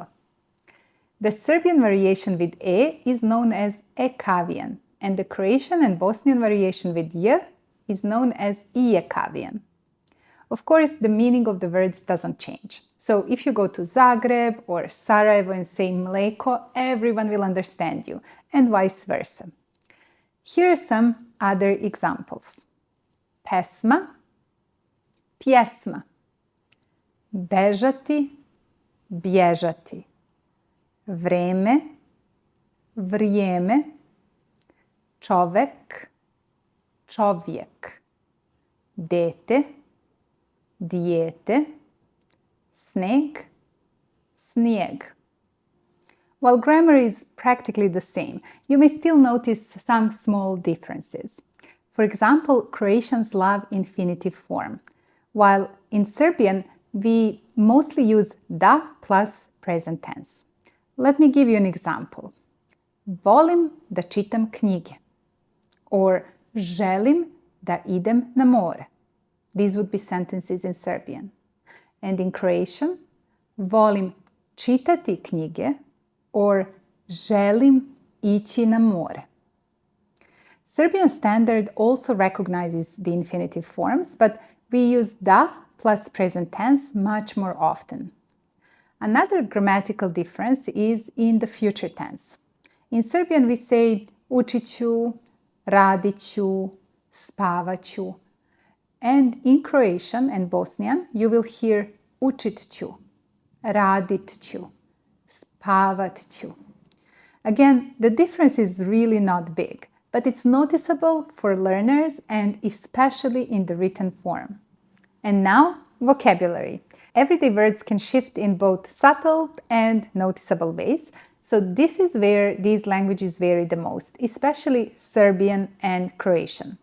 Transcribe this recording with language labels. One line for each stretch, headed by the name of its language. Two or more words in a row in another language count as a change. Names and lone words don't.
English: The Serbian variation with e is known as ekavian, and the Croatian and Bosnian variation with y is known as ijekavian. Of course, the meaning of the words doesn't change. So if you go to Zagreb or Sarajevo and say mleko, everyone will understand you, and vice versa. Here are some other examples.
Serbian: Pesma, pjesma, bežati, bježati, vreme, vrijeme, čovek, čovjek, dete, dijete, sneg, snijeg.
English: While grammar is practically the same, you may still notice some small differences. For example, Croatians love infinitive form, while in Serbian we mostly use da plus present tense. Let me give you an example.
Serbian: Volim da čitam knjige, or želim da idem na more.
English: These would be sentences in Serbian. And in Croatian,
Croatian: volim čitati knjige, or želim ići na more.
English: Serbian standard also recognizes the infinitive forms, but we use da plus present tense much more often. Another grammatical difference is in the future tense. In Serbian we say
Serbian: učit ću, radit ću, spavat ću.
English: And in Croatian and Bosnian you will hear
Croatian: učit ću, radit ću, spavat ću.
English: Again, the difference is really not big, but it's noticeable for learners and especially in the written form. And now, vocabulary. Everyday words can shift in both subtle and noticeable ways, so this is where these languages vary the most, especially Serbian and Croatian.